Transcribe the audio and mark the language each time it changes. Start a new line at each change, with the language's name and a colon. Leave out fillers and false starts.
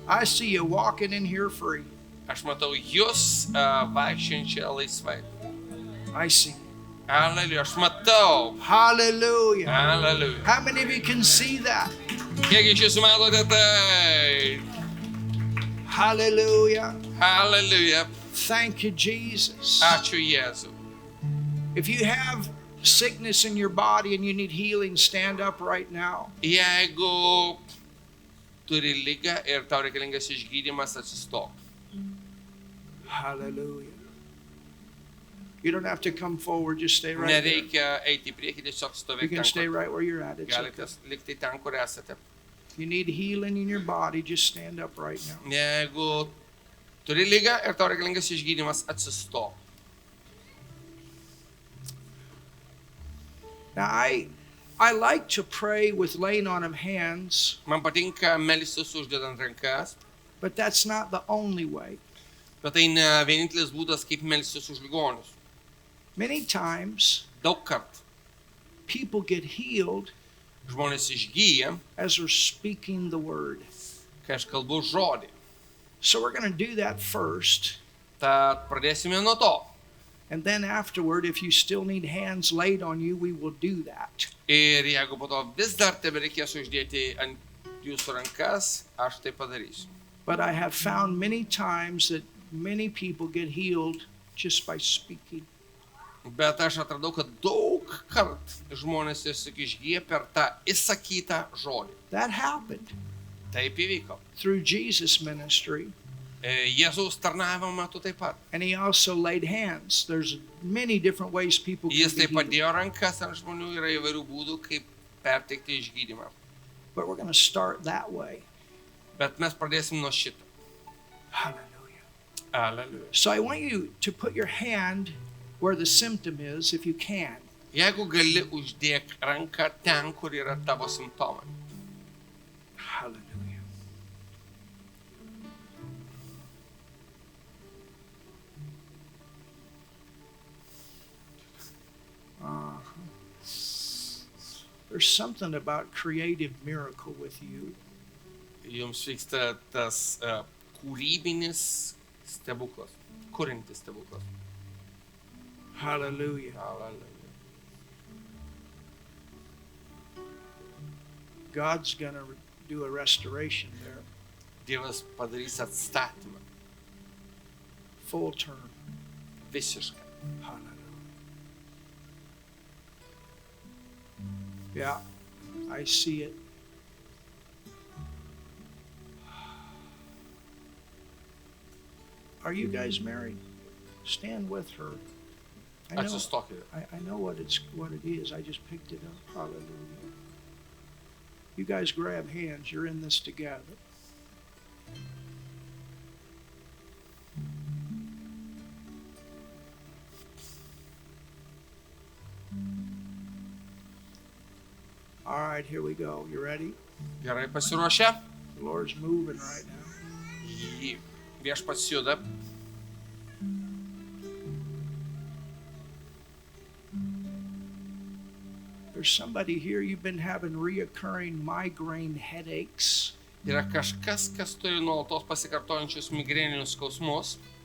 English: I see you walking in here free.
Lithuanian: Aš matau jūs vaikščiančią laisvai.
English: I see you.
Lithuanian: Aleliuja. Aš matau.
English: Hallelujah.
Lithuanian: Aleliuja.
English: How many of you can see that?
Lithuanian: Kiek iš jūsų matote tai?
English: Hallelujah.
Lithuanian: Aleliuja.
English: Thank you, Jesus.
Lithuanian: Ačiū Jėzui.
English: If you have sickness in your body and you need healing, stand up right now.
Lithuanian: Jeigu turi ligą ir tau reikalingas išgydymas, atsistok.
English: Hallelujah. You don't have to come forward, just stay right there.
Lithuanian: Nereikia eiti į priekį, tiesiog
English: You
Lithuanian: stovėti
English: can
Lithuanian: ten,
English: stay
Lithuanian: kur
English: right where you're at. It's okay.
Lithuanian: galite likti ten, kur esate.
English: If you need healing in your body, just stand up right now.
Lithuanian: Jeigu turi ligą ir tau reikalingas išgydymas, atsistok.
English: Now, I like to pray with laying on of hands,
Lithuanian: Man patinka melstis uždedant rankas,
English: but that's not the only way.
Lithuanian: bet tai ne vienintelis būdas, kaip melstis už ligonius.
English: Many times,
Lithuanian: Daug kartų
English: people get healed
Lithuanian: žmonės išgyja,
English: as they're speaking the word.
Lithuanian: kai aš kalbu žodį.
English: So we're going to do that first.
Lithuanian: Tad pradėsime nuo to.
English: And then afterward, if you still need hands laid on you, we will do that.
Lithuanian: Ir jeigu po to vis dar tebe reikės uždėti ant jūsų rankas, aš tai padarysiu.
English: But I have found many times that many people get healed just by speaking.
Lithuanian: Bet aš atradau, kad daug kartų žmonės tiesiog išgyja per tą įsakytą žodį.
English: That happened
Lithuanian: Taip įvyko.
English: through Jesus' ministry.
Lithuanian: Jėzaus tarnavimo metu taip pat.
English: And he also laid hands. There's many different ways people can
Lithuanian: Jis
English: be
Lithuanian: taip
English: healed.
Lithuanian: padėjo rankas ant žmonių, yra įvairių būdų, kaip perteikti išgydymą.
English: But we're going to start that way.
Lithuanian: Bet mes pradėsim nuo šito.
English: Hallelujah.
Lithuanian: Aleliuja.
English: So I want you to put your hand where the symptom is, if you can.
Lithuanian: Jeigu gali, uždėk ranką ten, kur yra tavo simptomai.
English: Hallelujah. There's something about creative miracle with you.
Lithuanian: Jums vyksta tas kūrybinis stebuklas, kuriantis stebuklas.
English: Hallelujah.
Lithuanian: Aleliuja.
English: God's going to do a restoration there.
Lithuanian: Dievas padarys atstatymą.
English: Full term.
Lithuanian: Visiškai.
English: Hallelujah. Yeah, I see it. Are you guys married? Stand with her. I know,
Lithuanian: Atsistokite.
English: I know what it is. I just picked it up. Hallelujah. You guys grab hands. You're in this together. All right, here we go. You ready?
Lithuanian: Gerai pasiruošę?
English: The Lord's moving right now.
Lithuanian: Viešpats juda.
English: There's somebody here, you've been having reoccurring migraine headaches.
Lithuanian: Yra kažkas, kas turi nuolatos pasikartojančius migreninius skausmus.